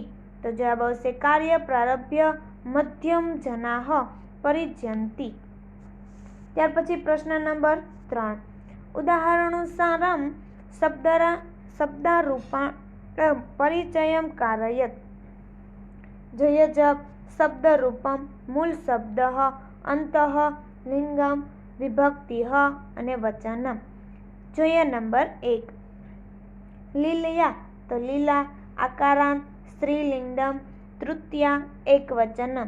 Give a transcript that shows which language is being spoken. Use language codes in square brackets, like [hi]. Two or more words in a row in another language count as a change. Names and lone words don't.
[gu] તો જવાબ આવશે [sa] कार्य प्रारभ्य मध्यम जनाः परिज्यन्ति। [gu] ત્યાર પછી પ્રશ્ન નંબર 3, [sa] उदाहरणानुसारं शब्दारूपं परिचयं कारयत। [gu] જોઈએ જવાબ, શબ્દરૂપમ, મૂળ શબ્દ, અંતઃ, લિંગમ, વિભક્તિ અને વચનમ। જોઈએ નંબર 1, લીલયા તો લીલા, [sa] आकारांत स्त्रीलिंगम, तृतीया एकवचनम।